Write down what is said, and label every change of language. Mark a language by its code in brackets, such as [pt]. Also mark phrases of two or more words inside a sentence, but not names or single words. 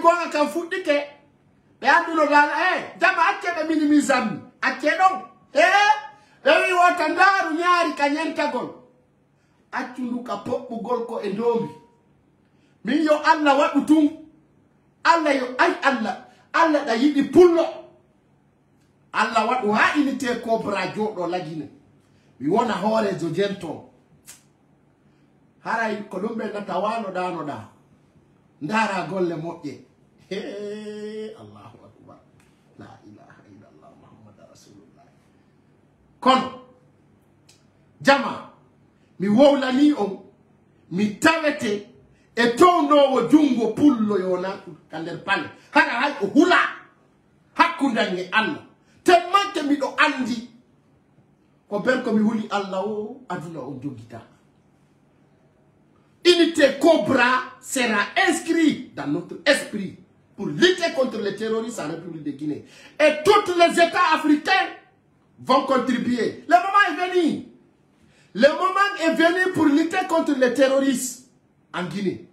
[ff] gonga kam fuɗɗike ɓe anduno dal jama acce ɓe minimise ammi acce ɗon wi wota ndaaru ñaari ka ñentagol accundu ka poɓɓugol ko e ndomi min yo Allah waɗu tun Allah yo ay Allah ɗa yiɗi pullo Allah waɗu ha unité Cobra joɗo lagine mi wona hoorejo jenton haray ko ɗum ɓe nata wanoɗanoɗa ndara golle moƴƴe [ar] الله أكبر لا إله إلا الله محمد رسول الله [ff] kono jama mi wowlani on mi tawete e townowo jungo pullo yona ka nder palle hara hay o hula hakkudan e Allah temmanke miɗo andi ko ben ko mi huli Allah o aduna o jogita. [fr] Unité Cobra sera inscrit dans notre esprit pour lutter contre les terroristes en République de Guinée. Et tous les États africains vont contribuer. Le moment est venu. Le moment est venu pour lutter contre les terroristes en Guinée.